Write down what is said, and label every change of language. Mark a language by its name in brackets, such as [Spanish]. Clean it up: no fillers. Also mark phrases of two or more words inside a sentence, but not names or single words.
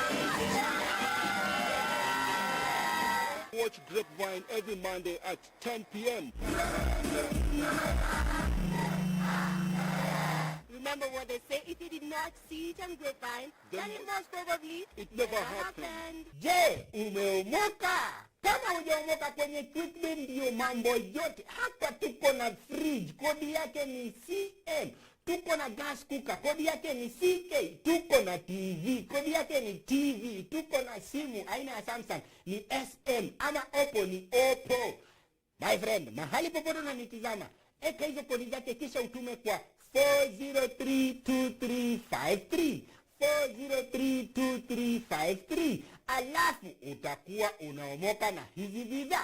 [English] Watch Grapevine every Monday at 10 p.m. Remember what they say, if you did not see it on Grapevine, then it most probably it never happened. [Swahili] Je, umeomoka? Kama hujaomoka kwenye Quickbit ndio mambo yote. Hapa tuko na fridge, kodi yake ni CM. Tuko na gas cooker, kodi yake ni CK. Tuko na TV, kodi yake ni TV. Tuko na simu aina ya Samsung ni SM ama Oppo ni Oppo. [English] My friend, [Swahili] mahali popote unanitizama, eka hizo kodi zake kisha utume kwa 4032353. 4032353. Alafu utakuwa unaomoka na hizi bidhaa.